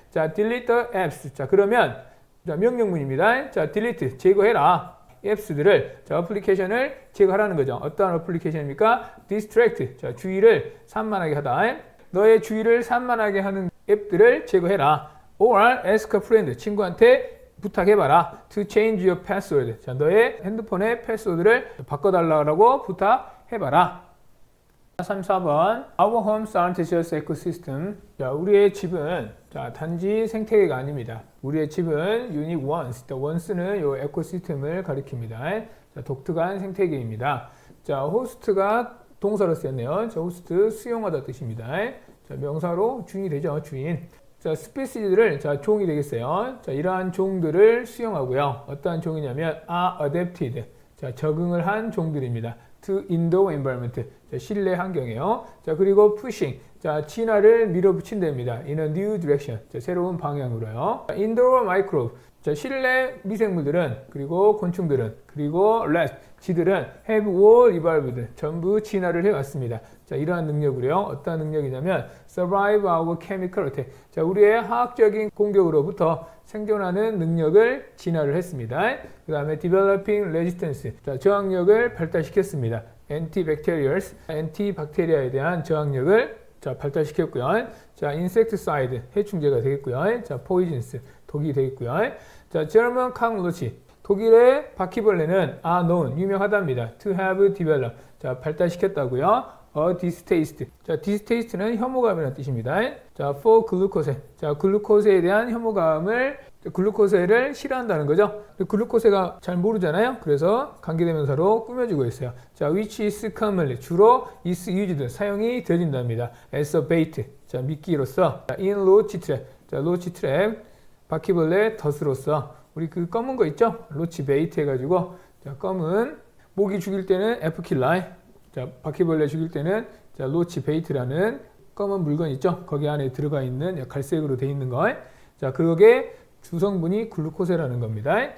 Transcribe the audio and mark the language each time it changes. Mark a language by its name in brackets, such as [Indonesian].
[Korean] 자, [English] delete the apps. [Korean] 자, 그러면 자, 명령문입니다. 자, delete, 제거해라. 앱스들을, 자, 어플리케이션을 제거하라는 거죠. 어떠한 어플리케이션입니까? distract, 자, 주의를 산만하게 하다. 너의 주의를 산만하게 하는 앱들을 제거해라. [English] or ask a friend, [Korean] 친구한테 부탁해봐라. [English] to change your password. [Korean] 자, 너의 핸드폰의 패스워드를 바꿔달라고 부탁해봐라. 34번. [English] Our homes aren't just ecosystem. [Korean] 자, 우리의 집은 자, 단지 생태계가 아닙니다. 우리의 집은 unique ones. 자, ones는 요 에코시스템을 가리킵니다. 자, 독특한 생태계입니다. 자, host가 동사로 쓰였네요. 자, host 수용하다 뜻입니다. 자, 명사로 주인이 되죠. 주인. 자, 스피시들을 자, 종이 되겠어요. 자, 이러한 종들을 수용하고요. 어떠한 종이냐면 [English] are adapted. [Korean] 자, 적응을 한 종들입니다. [English] to indoor environment. [Korean] 자, 실내 환경이에요. 자, 그리고 pushing. 자, 진화를 밀어붙인답니다. [English] in a new direction. [Korean] 자, 새로운 방향으로요. 자, [English] indoor microbe. [Korean] 자, 실내 미생물들은, 그리고 곤충들은, 그리고 rats, 쥐들은 [English] have all evolved. [Korean] 전부 진화를 해왔습니다. 자, 이러한 능력으로요. 어떤 능력이냐면 [English] survive our chemical attack. [Korean] 자, 우리의 화학적인 공격으로부터 생존하는 능력을 진화를 했습니다. 그 다음에 [English] developing resistance. [Korean] 자, 저항력을 발달시켰습니다. antibacterials, antibacteria에 대한 저항력을 자, 발달시켰고요. 자, insecticide, 해충제가 되겠고요. 자, poisons, 독이 되겠고요. 자, German cockroach, 독일의 바퀴벌레는 [English] are known, [Korean] 유명하답니다. [English] to have developed, [Korean] 자, 발달시켰다고요. a distaste, 자, distaste는 혐오감이라는 뜻입니다. 자, for glucose, 자, 글루코스에 대한 혐오감을, 글루코스를 싫어한다는 거죠. 글루코스가 잘 모르잖아요. 그래서 관계대명사로 꾸며주고 있어요. 자, [English] which is commonly, [Korean] 주로 [English] is used, [Korean] 사용이 되어진답니다. [English] as a bait, [Korean] 자, 미끼로서. 자, [English] in roach trap, [Korean] 자, roach trap, 바퀴벌레 덫으로서. 우리 그 검은 거 있죠? 로치 베이트 해가지고, 자, 검은 모기 죽일 때는 에프킬라이, 자, 바퀴벌레 죽일 때는 자, 로치 베이트라는 검은 물건 있죠? 거기 안에 들어가 있는 갈색으로 되어 있는 거. 자, 그게 주성분이 글루코세라는 겁니다.